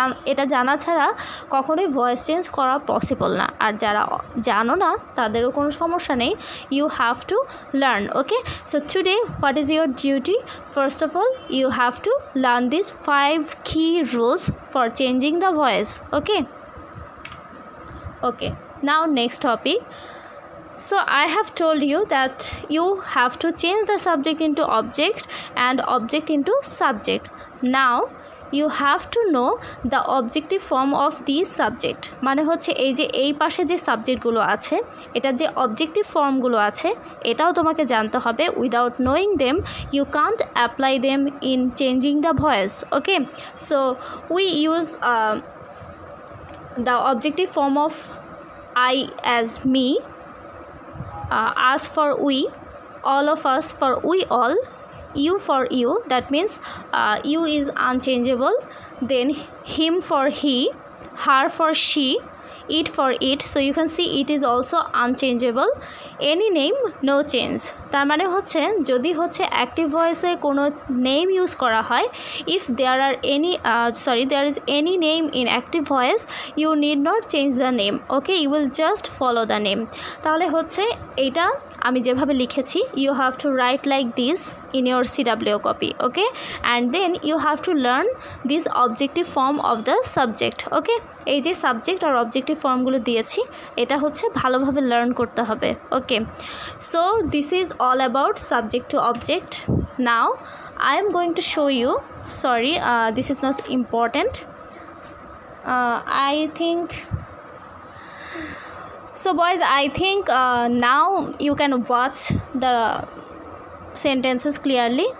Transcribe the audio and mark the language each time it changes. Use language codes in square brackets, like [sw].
[bn] এটা জানা ছাড়া কখনোই ভয়েস চেঞ্জ করা পসিবল না। আর যারা জানো না তাদেরও কোনো সমস্যা নেই, [en] You have to learn. Okay, so today what is your duty? First of all you have to learn this 5 key rules for changing the voice. Okay, now next topic. So I have told you that you have to change the subject into object and object into subject. Now you have to know the objective form of these subject. [bn] মানে হচ্ছে এই যে এই পাশে যে সাবজেক্টগুলো আছে এটা যে অবজেক্টিভ ফর্মগুলো আছে এটাও তোমাকে জানতে হবে। [en] Without knowing them you can't apply them in changing the voice. Okay, so we use the objective form of I as me, us for we, all of us for we all, you for you, that means you is unchangeable, then him for he, her for she, eat for eat, so you can see it is also unchangeable. Any name, no change. [bn] তার মানে হচ্ছে যদি হচ্ছে active ভয়েসে কোনো name use করা হয়, [en] if there are any there is any name in active voice, you need not change the name. Okay, you will just follow the name. [bn] তাহলে হচ্ছে এটা আমি যেভাবে লিখেছি, [en] you have to write like this in your CWO copy. Okay, and then you have to learn this objective form of the subject. [bn] Okay, এই যে subject আর objective ফর্মগুলো দিয়েছি, এটা হচ্ছে ভালোভাবে লার্ন করতে হবে। [en] Okay, so this is all about subject to object. Now I am going to show you, sorry, this is not important. I think so boys, I think now you can watch the sentences clearly.